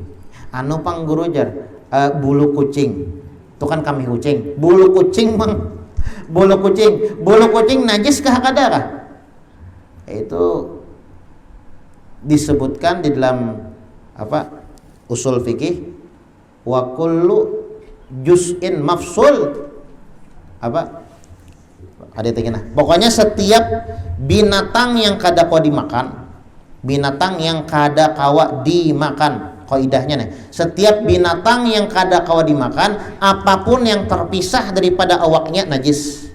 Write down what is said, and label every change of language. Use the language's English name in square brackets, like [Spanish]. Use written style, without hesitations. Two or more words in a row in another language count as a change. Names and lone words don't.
[Banjar] Anu pang guru jar, bulu kucing. Itu kan kami kucing, bulu kucing bang, bulu kucing najis kah kada kah? Itu disebutkan di dalam apa usul fikih, [Arabic] wa kullu juz'in mafsul apa? [Banjar] Ada tinggal. Pokoknya setiap binatang yang kada kau dimakan, binatang yang kada kawa dimakan. Kaidahnya nih, setiap binatang yang kada kawa dimakan, apapun yang terpisah daripada awaknya najis.